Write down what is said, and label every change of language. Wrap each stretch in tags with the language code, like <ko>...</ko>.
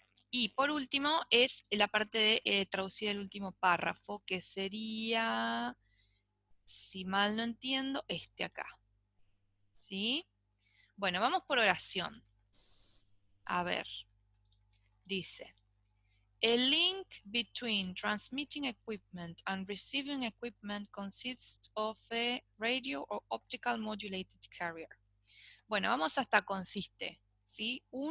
<es>Y por último es la parte de traducir el último párrafo, que sería, si mal no entiendo, este acá. ¿Sí? Bueno, vamos por oración. A ver, dice,</es> <en>a link between transmitting equipment and receiving equipment consists of a radio or optical modulated carrier.</en> <es>Bueno, vamos hasta consiste, ¿sí?</es>